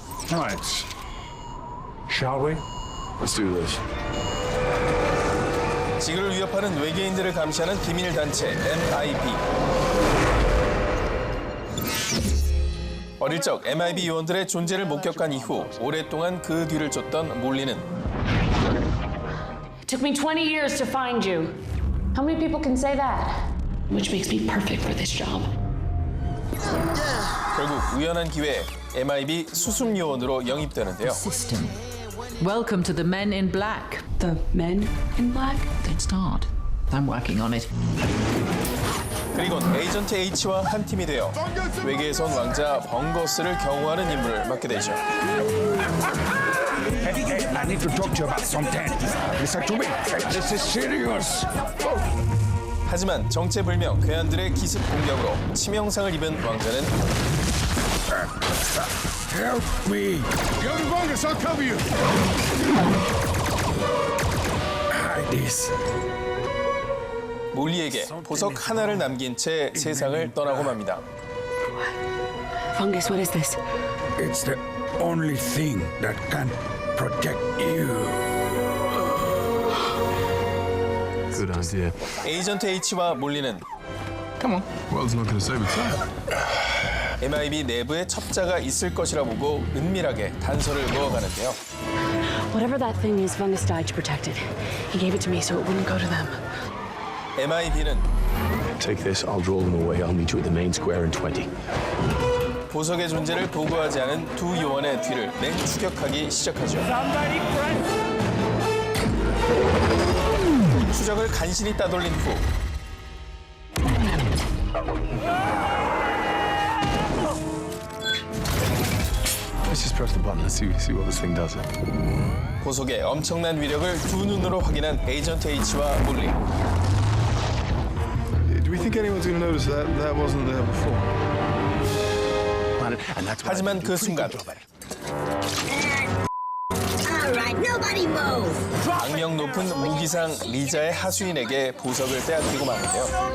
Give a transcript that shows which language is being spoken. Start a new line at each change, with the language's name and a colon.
English: Alright. Shall we? Let's do this.
Korean: 지구를 위협하는 외계인들을 감시하는 비밀 단체 MIB. 어릴 적 MIB 요원들의 존재를 목격한 이후 오랫동안 그 뒤를 쫓던 몰리는
English: It took me 20 years to find you. How many people can say that? Which makes me perfect for this job.
Korean: 결국 우연한 기회에 MIB 수습 요원으로 영입되는데요.
English: System. Welcome to the Men in Black. The Men in Black? Don't start. I'm working on it.
Korean: 그리곤 에이전트 H와 한 팀이 되어 외계에서 온 왕자 벙거스를 경호하는 임무를 맡게 되죠.
English: Hey, I need to talk to you about something. Listen to me. This is serious.
Korean: 하지만 정체불명 괴한들의 기습 공격으로 치명상을 입은 왕자는
English: Help me. You're the longest. I'll cover you. Hide this.
Korean: 몰리에게 보석 하나를 남긴 채 세상을 떠나고 맙니다.
English: Fungus, what is this? It's the only thing that can protect you. Good idea.
Korean: 에이전트 H와 몰리는
English: Come on. World's not gonna save itself.
Korean: MIB 내부에 첩자가 있을 것이라 보고 은밀하게 단서를 모아가는데요.
English: Whatever that thing is, Fungus died to protect it. He gave it to me so it wouldn't go to them.
Korean: MIB는
English: Take this. I'll draw them away. I'll meet you at the main square in 20.
Korean: 보석의 존재를 보고하지 않은 두 요원의 뒤를 맹추격하기 시작하죠. 추적을 간신히 따돌린 후
English: Let's just press the button and see what this thing does.
Korean: 보석의 엄청난 위력을 두 눈으로 확인한 에이전트 H와 몰리.
English: Do we think anyone's gonna notice that wasn't there before?
Korean: 하지만 그 순간 악명 높은 무기상 리자의 하수인에게 보석을 빼앗기고 마는데요.